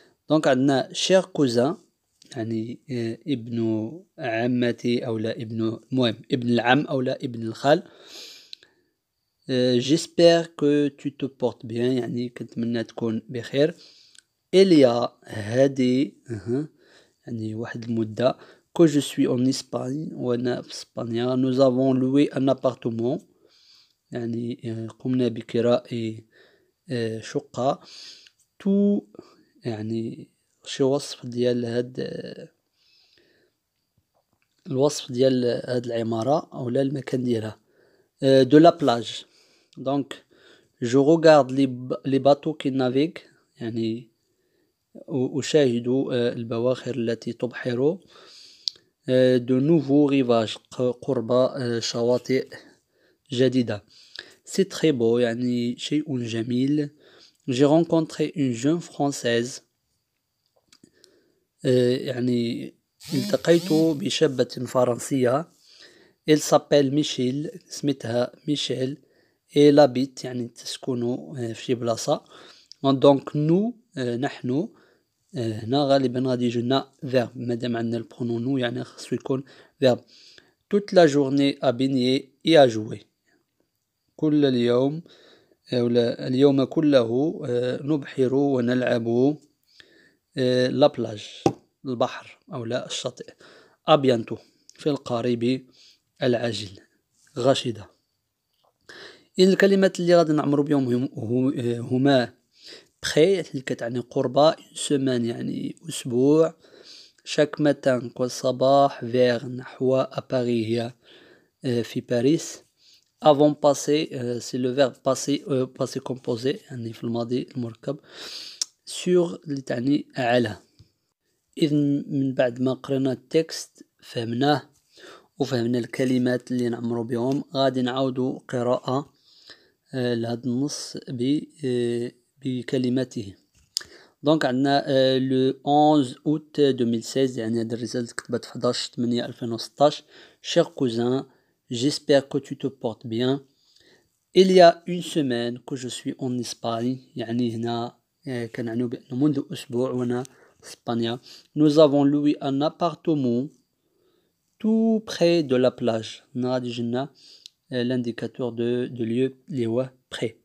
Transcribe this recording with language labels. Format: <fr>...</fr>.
<ar>دونك عندنا شير كوزان يعني ابن عمتي أو لا ابن المهم ابن العم أو لا ابن الخال.</ar> <fr>j'espère que tu te portes bien</fr> <ar>يعني كنتمنى تكون بخير. إليا هادي يعني واحد المدة</ar> <fr>que je suis en Espagne</fr> <ar>وأنا في إسبانيا.</ar> <fr>nous avons loué un appartement</fr> <ar>يعني قمنا بكراء شقة. tout يعني شي وصف ديال هاد الوصف ديال هاد العمارة أو لا المكان ديالها.</ar> <fr>de la plage. donc je regarde les bateaux qui naviguent</fr> <ar>يعني أشاهد البواخر التي تبحر.</ar> <fr>de nouveaux rivages</fr> <ar>قرب شواطئ جديدة.</ar> <fr>c'est très beau</fr> <ar>يعني شيء جميل.</ar> <fr>j'ai rencontré une jeune française</fr> <ar>يعني التقيت بشابة فرنسية.</ar> <fr>elle s'appelle</fr> <ar>ميشيل سميتها ميشيل.</ar> <fr>elle habite</fr> <ar>يعني تسكن في شي بلاصة.</ar> <fr>donc nous</fr> <ar>نحن هنا غالبا غادي يجينا verb مادام عندنا البرونون نو يعني خصو يكون verb.</ar> <fr>toute la journée à baigner et à jouer.</fr> <ar>كل اليوم ولا اليوم كله نبحر ونلعب لا بلاج البحر أو لا الشاطئ.</ar> <fr>à bientôt</fr> <ar>في القريب العاجل. غاشدة. إن الكلمات اللي غادي نعمرو بهم هما près اللي كتعني قربة.</ar> <fr>une semaine</fr> <ar>يعني أسبوع.</ar> <fr>chaque matin</fr> <ar>كل صباح. vers نحو</ar> <fr>à Paris</fr> <ar>هي في باريس.</ar> <fr>avant passé c'est le verbe passé composé</fr> <ar>يعني في الماضي المركب. sur اللي تعني على. إذن من بعد ما قرينا التكست فهمناه وفهمنا الكلمات اللي نعمرو بهم غادي نعاودو قراءة لهذا النص بكلماته. دونك عندنا</ar> <fr>le 11 août 2016</fr> <ar>يعني هذه الرسالة كتبت في 11/8/2016.</ar> <fr>cher cousin, j'espère que tu te portes bien. il y a une semaine que je suis en Espagne</fr> <ar>يعني هنا كنعنيو بأنه منذ أسبوع وأنا في إسبانيا.</ar> <fr>nous avons loué un appartement tout près de la plage.</fr> <ar>هنا غادي يجينا</ar> <fr>l'indicateur de lieu</fr> <ar>اللي هو près.</ar>